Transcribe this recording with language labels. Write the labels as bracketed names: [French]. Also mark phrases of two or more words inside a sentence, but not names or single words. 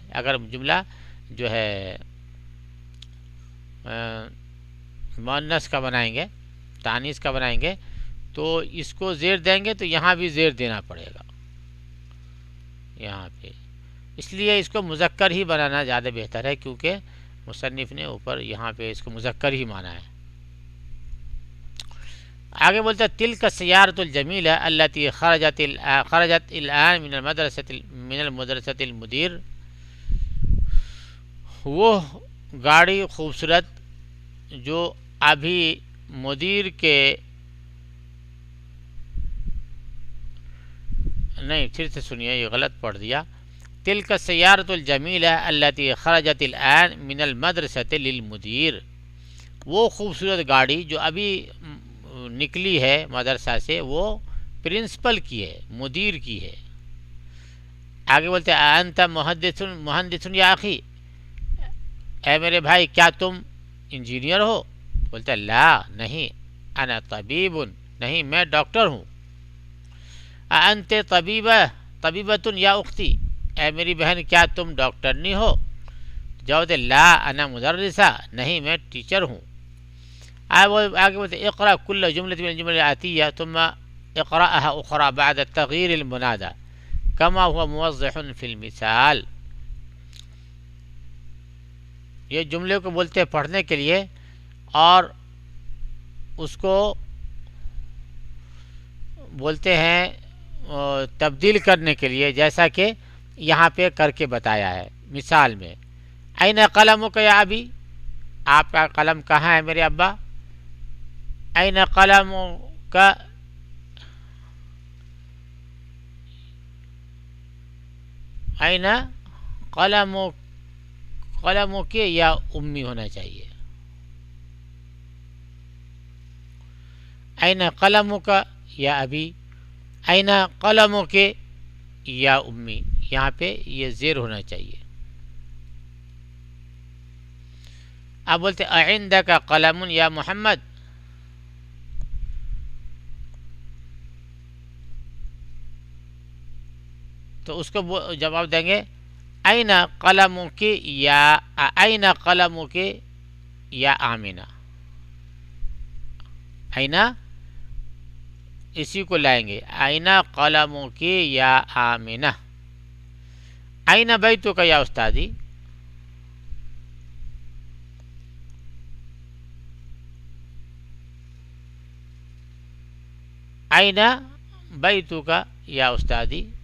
[Urdu] اگر جملہ جو ہے مؤنث کا بنائیں گے، تانیث کا بنائیں گے، تو اس کو زیر دیں گے تو یہاں بھی زیر دینا پڑے گا یہاں پہ، اس لیے اس کو مذکر ہی بنانا زیادہ بہتر ہے، کیونکہ مصنف نے اوپر یہاں پہ اس کو مذکر ہی مانا ہے۔ آگے بولتا ہے [Arabic] تلک السیارۃ الجمیلہ التی خرجت الآن من المدرسۃ المدیر، [Urdu] وہ گاڑی خوبصورت جو ابھی مدیر کے، نہیں پھر سے سنیے یہ غلط پڑھ دیا، [Arabic] تلک السیارۃ الجمیلہ التی خرجت الآن من المدرسۃ للمدیر، [Urdu] وہ خوبصورت گاڑی جو ابھی نکلی ہے مدرسہ سے، وہ پرنسپل کی ہے، مدیر کی ہے۔ آگے بولتے ہیں [Arabic] انت مہندس یا اخی، [Urdu] اے میرے بھائی کیا تم انجینئر ہو؟ بولتے ہیں لا نہیں، [Arabic] انا طبیب، [Urdu] نہیں میں ڈاکٹر ہوں۔ [Arabic] انت طبیبۃ یا اختی، [Urdu] اے میری بہن کیا تم ڈاکٹر نہیں ہو؟ جواب [Arabic] لا انا مدرسہ، [Urdu] نہیں میں ٹیچر ہوں۔ آگے بولتے [Arabic] اقرأ كل جملة من الجمل الآتية ثم اقرأها أخرى بعد تغيير المنادى كما هو موضح في المثال، [Urdu] یہ جملے کو بولتے ہیں پڑھنے کے لیے اور اس کو بولتے ہیں تبدیل کرنے کے لیے، جیسا کہ یہاں پہ کر کے بتایا ہے مثال میں۔ [Arabic] این قلمک یا ابی، [Urdu] آپ کا قلم کہاں ہے میرے ابا؟ [Arabic] این قلمک، این قلمک یا امی [Urdu] ہونا چاہیے، [Arabic] این قلمک یا ابی، این قلمک یا امی، [Urdu] یہاں پہ یہ زیر ہونا چاہیے۔ اب بولتے [Arabic] اعندک قلم یا محمد، [Urdu] تو اس کو جواب دیں گے [Arabic] این قلمک یا این قلمک یا آمنہ، [Urdu] این اسی کو لائیں گے، [Arabic] این قلمک یا آمنہ، این بیتک یا استادی، این بیتک یا استادی۔